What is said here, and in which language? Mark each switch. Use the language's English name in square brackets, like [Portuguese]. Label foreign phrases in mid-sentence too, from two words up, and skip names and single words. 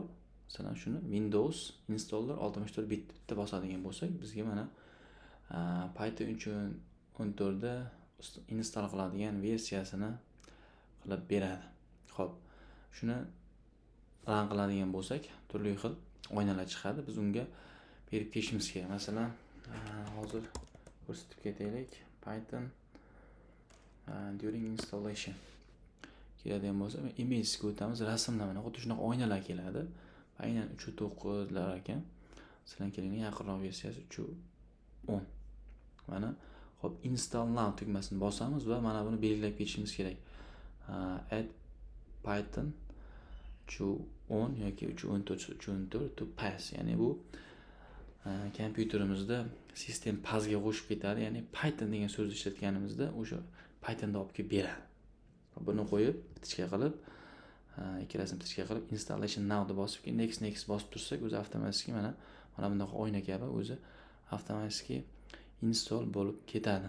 [Uzbek] Masalan, shuni [English] Windows installer 64 bit [Uzbek] bitta bosadigan bo'lsak, bizga mana Python 3.14 da install qiladigan versiyasini qilib beradi. Xo'p, shuni run qiladigan bo'lsak, turli xil oynalar chiqadi. Biz unga berib ketishimiz kerak. Masalan, hozir ko'rsatib ketaylik. [English] Python during installation [Uzbek] keladigan bo'lsa, imagesga o'tamiz. Rasmlar mana xuddi shunaqa oynalar keladi. Aynan 3.9 lar ekan. Sizlar kelinglar, yaqinroq versiyasi 3.10. Mana hop, [English] install now [Uzbek] tugmasini bosamiz va mana buni belgilab ketishimiz kerak. [English] Add Python 3.10 yoki 3.14 to pass, [Uzbek] ya'ni bu kompyuterimizda sistem passga qo'shib ketadi, ya'ni Python degan so'zni ishlatganimizda o'sha Pythonda olib kelib beradi. Buni qo'yib, biticka qilib, ikkalasini biticka qilib [English] installation now [Uzbek] deb bosib, next bosib tursak, o'zi avtomatik mana bunaqa oyna kabi o'zi avtomatik install bo'lib ketadi.